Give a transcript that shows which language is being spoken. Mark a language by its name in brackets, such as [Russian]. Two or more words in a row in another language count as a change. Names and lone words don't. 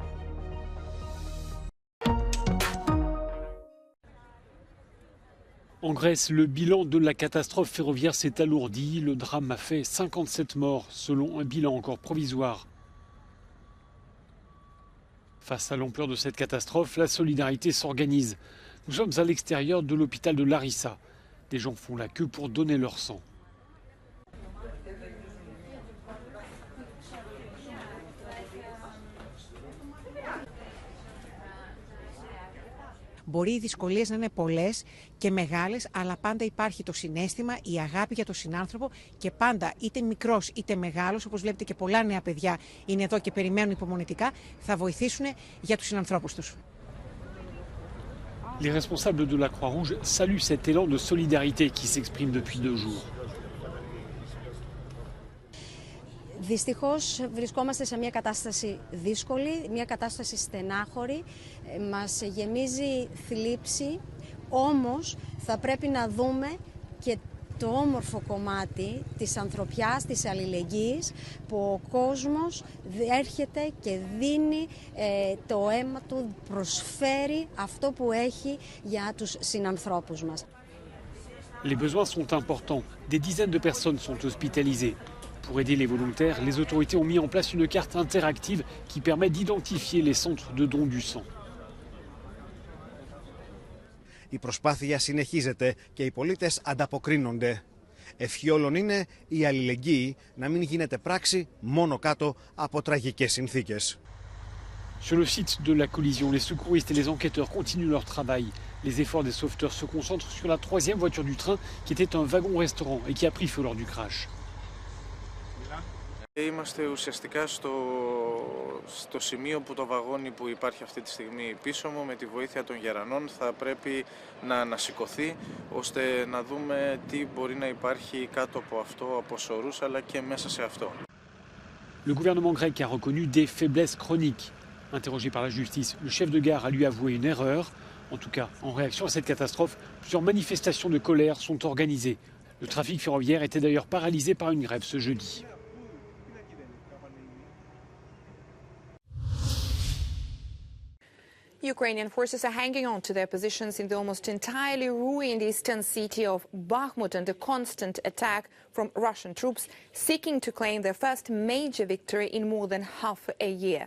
[French] En Grèce, le bilan de la catastrophe ferroviaire s'est alourdi. Le drame a fait 57 morts, selon un bilan encore provisoire. Face à l'ampleur de cette catastrophe, la solidarité s'organise. Nous sommes à l'extérieur de l'hôpital de Larissa. Des gens font la queue pour donner leur sang. [Greek] Μπορεί οι δυσκολίες να είναι πολλές και μεγάλες, αλλά πάντα υπάρχει το συναίσθημα, η αγάπη για τον συνάνθρωπο και πάντα είτε μικρός είτε μεγάλος, όπως βλέπετε και πολλά νέα παιδιά είναι εδώ και περιμένουν υπομονετικά, θα βοηθήσουν για τους συνανθρώπους τους. [French] Les responsables de la Croix-Rouge saluent cet élan de solidarité qui s'exprime depuis 2 jours. [Greek] Δυστυχώς βρισκόμαστε σε μια κατάσταση δύσκολη, μια κατάσταση στενάχωρη, μας γεμίζει θλίψη, όμως θα πρέπει να δούμε και το όμορφο κομμάτι της ανθρωπιάς, της αλληλεγγύης, που ο κόσμος έρχεται και δίνει το αίμα του, προσφέρει αυτό που έχει για τους συνανθρώπους μας. [French] Les besoins sont importants. Des dizaines de personnes sont hospitalisées. Pour aider les volontaires, les autorités ont mis en place une carte interactive qui permet d'identifier les centres de don du sang. [Greek] Η προσπάθεια συνεχίζεται και οι πολίτες ανταποκρίνονται. Ευχή όλων είναι η αλληλεγγύη να μην γίνεται πράξη μόνο κάτω από τραγικές συνθήκες. [French] Sur le site de la collision, les secouristes et les enquêteurs continuent leur travail. Les efforts des sauveteurs se concentrent sur la 3e voiture du train qui était un wagon-restaurant et qui a pris feu lors du crash. [Greek] Είμαστε ουσιαστικά στο σημείο που το βαγόνι που υπάρχει αυτή τη στιγμή πίσω μου με τη βοήθεια των γερανών θα πρέπει να ανασηκωθεί ώστε να δούμε τι μπορεί να υπάρχει κάτω από αυτό, από σωρούς αλλά και μέσα σε αυτό. [French] Le gouvernement grec a reconnu des faiblesses chroniques. Interrogé par la justice, le chef de gare a lui avoué une erreur. En tout cas, en réaction à cette catastrophe, plusieurs manifestations de colère sont organisées. Le trafic ferroviaire était d'ailleurs paralysé par une grève ce jeudi. [English] Ukrainian forces are hanging on to their positions in the almost entirely ruined eastern city of Bakhmut under constant attack from Russian troops seeking to claim their first major victory in more than half a year.